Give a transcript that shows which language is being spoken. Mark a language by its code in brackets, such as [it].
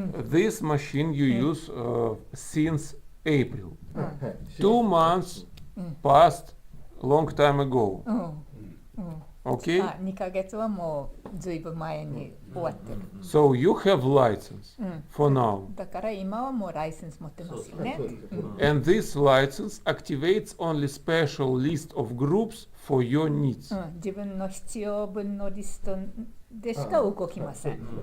[en] This machine you use since April. 2 months passed long time ago. うん。 Okay? [ja] 2ヶ月はもうずいぶん前に終わってる。 [en] So you have license for now. [ja] だから今はもうライセンス持ってますよね。 [en] And this license activates only special list of groups for your needs. [ja] 自分の必要分のリストでしか動きません。